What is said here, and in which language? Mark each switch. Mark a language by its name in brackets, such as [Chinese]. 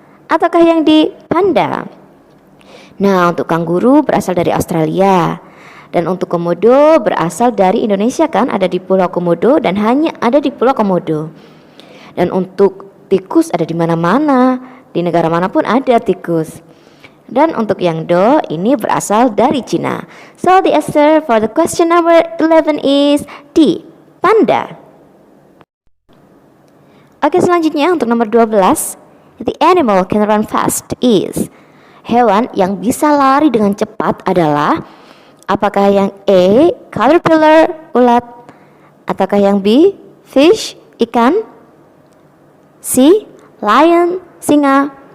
[Indonesian] Ataukah yang D, panda? Nah, untuk kanguru berasal dari Australia. Dan untuk komodo berasal dari Indonesia kan, ada di Pulau Komodo dan hanya ada di Pulau Komodo. Dan untuk tikus ada di mana-mana, di negara manapun ada tikus. Dan untuk yang do ini berasal dari Cina. [English] So the answer for the question number 11 is D, panda. [Indonesian] Oke, selanjutnya untuk nomor 12, [English] the animal can run fast is, [Indonesian] hewan yang bisa lari dengan cepat adalah, apakah yang A, caterpillar, ulat? Ataukah yang B, fish, ikan? C, lion, singa?